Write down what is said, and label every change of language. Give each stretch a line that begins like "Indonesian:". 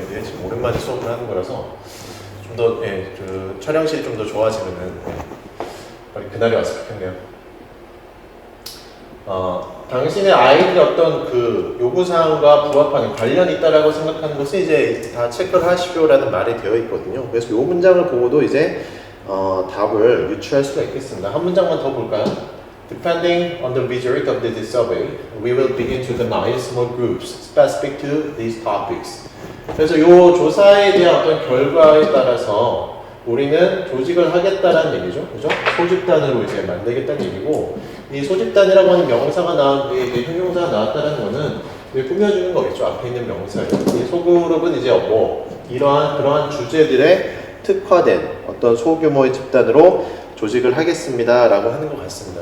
Korean: 이제 지금 오랜만에 수업을 하는 거라서 좀 더 그 촬영실이 좀 더 좋아지면은 빨리 그날이 왔으면 좋겠네요. 당신의 아이들의 어떤 그 요구사항과 부합하는 관련이 있다라고 생각하는 것은 이제 다 체크를 하십시오라는 말이 되어 있거든요. 그래서 요 문장을 보고도 이제 답을 유추할 수가 있겠습니다. 한 문장만 더 볼까요?
English: Depending on the result of this survey, we will begin to organize small groups specific to these topics.
Korean: 그래서 이 조사에 대한 어떤 결과에 따라서 우리는 조직을 하겠다라는 얘기죠. 그죠? 소집단으로 이제 만들겠다는 얘기고, 이 소집단이라고 하는 명사가 이게 형용사가 나왔다는 거는 꾸며주는 거겠죠. 앞에 있는 명사예요. 이 소그룹은 이제 그러한 주제들의 특화된 어떤 소규모의 집단으로 조직을 하겠습니다 라고 하는 것 같습니다.